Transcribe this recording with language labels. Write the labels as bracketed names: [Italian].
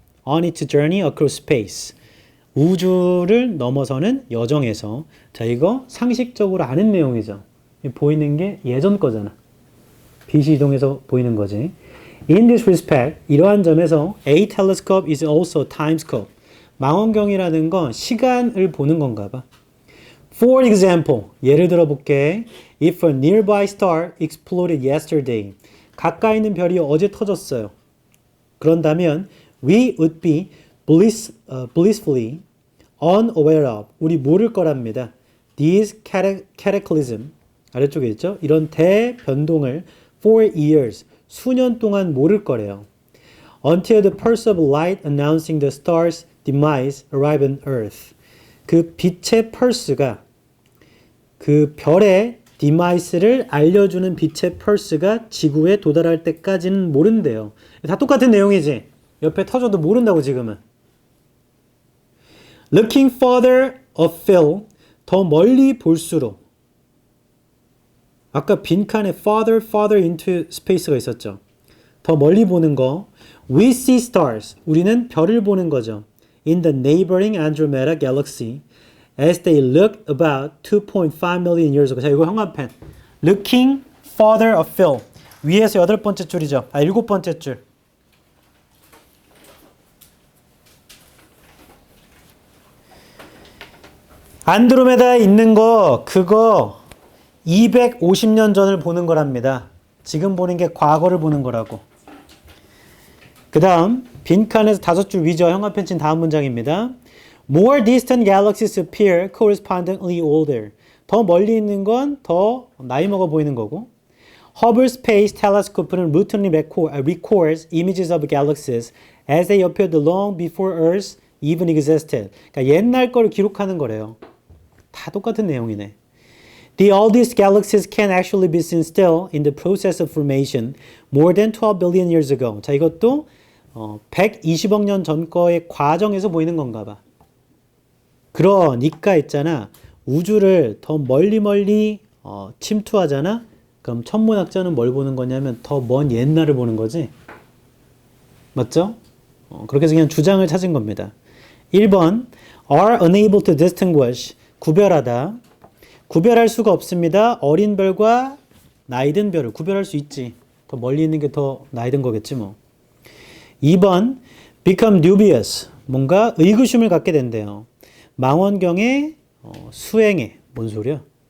[English] On its journey across space. [Korean] 우주를 넘어서는 여정에서. 자, 이거 상식적으로 아는 내용이죠. 보이는 게 예전 거잖아. 빛이 이동해서 보이는 거지. [English] In this respect, [Korean] 이러한 점에서 [English] a telescope is also a timescope. [Korean] 망원경이라는 건 시간을 보는 건가 봐. [English] For example, [Korean] 예를 들어 볼게. [English] If a nearby star exploded yesterday. [Korean] 가까이 있는 별이 어제 터졌어요. 그런다면 [English] we would be blissfully unaware of. [Korean] 우리 모를 거랍니다. [English] These cataclysm. [Korean] 아래쪽에 있죠? 이런 대변동을 for years. 수년 동안 모를 거래요. [English] Until the pulse of light announcing the star's demise arrive on Earth. [Korean] 그 빛의 펄스가 그 별의 demise를 알려주는 빛의 펄스가 지구에 도달할 때까지는 모른대요. 다 똑같은 내용이지. 옆에 터져도 모른다고 지금은. [English] Looking further afield. [Korean] 더 멀리 볼수록. 아까 빈칸에 [English] farther into space [Korean] 가 있었죠. 더 멀리 보는 거. [English] We see stars. [Korean] 우리는 별을 보는 거죠. [English] In the neighboring Andromeda galaxy. As they look about 2.5 million years ago. [Korean] 자, 이거 형광펜. [English] Looking farther afield. [Korean] 위에서 8번째 줄이죠. 7번째 줄. 안드로메다에 있는 거, 그거 250년 전을 보는 거랍니다. 지금 보는 게 과거를 보는 거라고. 그 다음, 빈칸에서 5줄 위죠. 형광펜 친 다음 문장입니다. [English] More distant galaxies appear correspondingly older. [Korean] 더 멀리 있는 건 더 나이 먹어 보이는 거고. [English] Hubble Space Telescope는 routinely records images of galaxies as they appeared long before Earth even existed. [Korean] 그러니까 옛날 거를 기록하는 거래요. 다 똑같은 내용이네. [English] The oldest galaxies can actually be seen still in the process of formation more than 12 billion years ago. [Korean] 자, 이것도 120억 년 전 거의 과정에서 보이는 건가 봐. 그러니까 있잖아. 우주를 더 멀리 침투하잖아. 그럼 천문학자는 뭘 보는 거냐면 더 먼 옛날을 보는 거지. 맞죠? 그렇게 해서 그냥 주장을 찾은 겁니다. [English] 1번 are unable to distinguish. [Korean] 구별하다. 구별할 수가 없습니다. 어린 별과 나이 든 별을 구별할 수 있지. 더 멀리 있는 게 더 나이 든 거겠지 뭐. [English] 2번 become dubious. [Korean] 뭔가 의구심을 갖게 된대요. 망원경의 수행에. 뭔 소리야?